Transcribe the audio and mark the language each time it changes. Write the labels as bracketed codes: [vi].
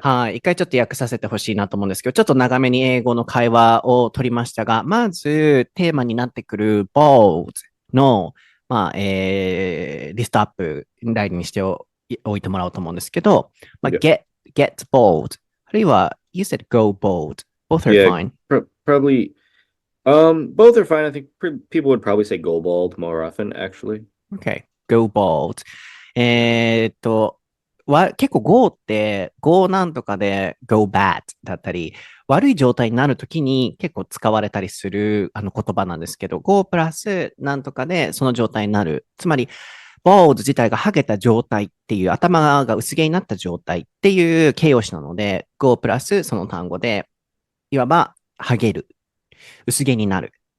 [ja] はい。一回ちょっと訳させてほしいなと思うんですけど、ちょっと長めに英語の会話を取りましたが、まずテーマになってくる bold の、リストアップラインにしておいてもらおうと思うんですけど、 [en] Yeah. get bold。 [ja] あるいは、 [en] you said go bold. Both are Yeah. fine. Probably. Both are fine. I think people would probably say go bald more often, actually. Okay. Go bold. [ja] 結構 go って go なんとかで [en] go bad [ja] だったり、悪い状態になるときに結構使われたりする言葉なんですけど、go プラスなんとかでその状態になる。つまり、bald 自体がハゲた状態っていう、頭が薄毛になった状態っていう形容詞なので、go プラスその単語で、いわば、ハゲる。薄毛になる。